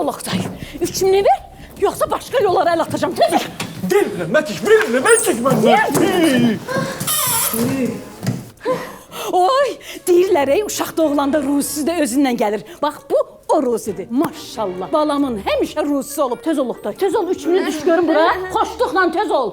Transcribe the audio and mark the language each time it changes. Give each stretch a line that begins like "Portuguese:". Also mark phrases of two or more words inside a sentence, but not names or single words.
Azerbaijani: ol Oktay.
Turkish: 3000'i ver, yoksa başka yollara el atacağım.
Azerbaijani: Tez ol. Verin Mətiş, verin Mətiş məndən. Oy, deyirlər ey, uşaq doğulanda ruzisi də özündən gəlir. Bax, bu o ruzidir. Maşallah. Balamın həmişə ruzisi olub. Tez ol Oktay, tez ol. 3000'i düş görün bura. Xoşluqla tez ol.